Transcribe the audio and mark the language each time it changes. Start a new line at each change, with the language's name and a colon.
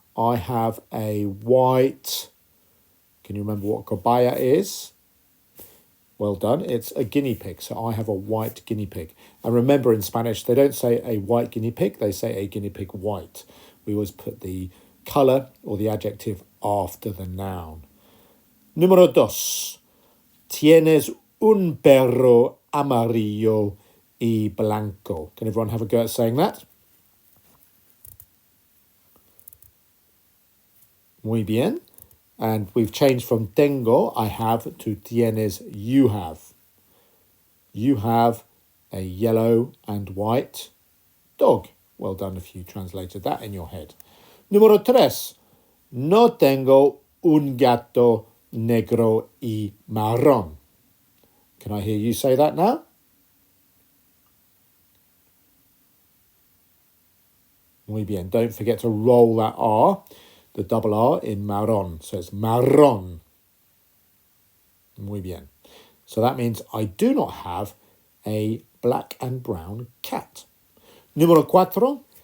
English: I have a white... Can you remember what cobaya is? Well done. It's a guinea pig. So I have a white guinea pig. And remember, in Spanish, they don't say a white guinea pig. They say a guinea pig white. We always put the colour or the adjective after the noun.
Spanish: Número dos. Tienes un perro amarillo y blanco.
English: Can everyone have a go at saying that?
Spanish: Muy bien.
English: And we've changed from tengo, I have, to tienes, you have. You have a yellow and white dog. Well done if you translated that in your head.
Spanish: Número tres. No tengo un gato negro y marrón.
English: Can I hear you say that now?
Spanish: Muy bien.
English: Don't forget to roll that R, the double R, in marrón. So it's marrón.
Spanish: Muy bien.
English: So that means I do not have a black and brown cat.
Spanish: Número cuatro.